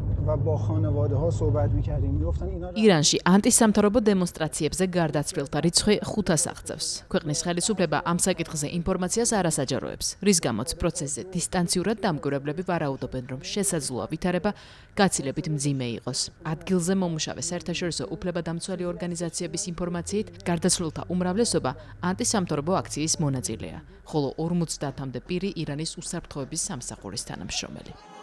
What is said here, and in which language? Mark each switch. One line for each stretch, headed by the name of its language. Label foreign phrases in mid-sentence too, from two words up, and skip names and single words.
Persian: و با خانواده ها صحبت می‌کردیم میگفتن اینا
Georgian: ირანში ანტისამთავრობო დემონსტრაციებზე გარდაცვლილთა რიცხვი 500-ს აღწევს. ქვეყნის ხელისუფლება ამ საკითხზე ინფორმაციას არ ასაჯაროებს, რის გამოც პროცესზე დისტანციურად დამკვირვებლები ვარაუდობენ, რომ შესაძლოა ვითარება გაცილებით მძიმე იყოს. ადგილზე მომუშავე საერთაშორისო უფლებადამცველი ორგანიზაციების ინფორმაციით, გარდაცვლილთა უმრავლესობა ანტისამთავრობო აქციის მონაწილეა, ხოლო 50-მდე პირი ირანის უსაფრთხოების სამსახურის თანამშრომელი.